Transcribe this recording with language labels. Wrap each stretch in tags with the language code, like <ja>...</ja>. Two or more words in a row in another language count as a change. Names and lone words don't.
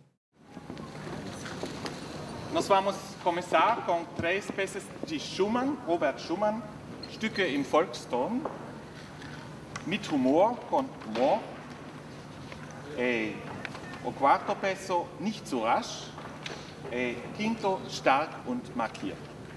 <pt>Nós vamos começar com 3 peças de Schumann, Robert Schumann, Stücke im Volkston,</pt> <de>mit humor,</de> <pt>com humor. O quarto peso,</pt> <de>nicht zu rasch.</de> <pt>Quinto,</pt> <de>stark und markiert.</de>